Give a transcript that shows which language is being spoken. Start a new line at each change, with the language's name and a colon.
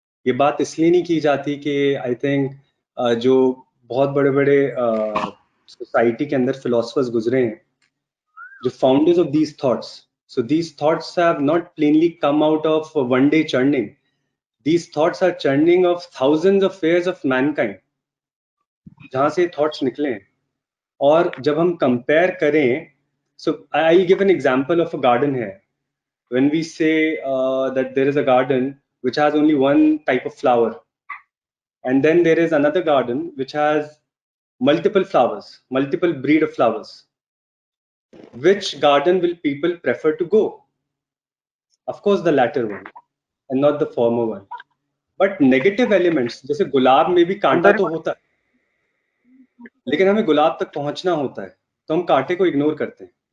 Hindi: ये बात इसलिए नहीं की जाती कि
English: I think
Hindi: जो बहुत बड़े बड़े सोसाइटी के अंदर फिलोसफर्स गुजरे हैं, जो
English: Founders of these thoughts, so these thoughts have not plainly come out of one day churning. These thoughts are churning of thousands of years of mankind,
Hindi: जहां से थॉट्स निकले हैं. और जब हम कंपेयर करें,
English: so I'll give an example of a garden here. When we say that there is a garden which has only one type of flower, and then there is another garden which has multiple flowers, multiple breed of flowers, which garden will people prefer to go? Of course the latter one and not the former one. But negative elements,
Hindi: जैसे गुलाब में भी कांटा तो होता है, लेकिन हमें गुलाब तक पहुंचना होता है, तो हम कांटे को इग्नोर करते हैं.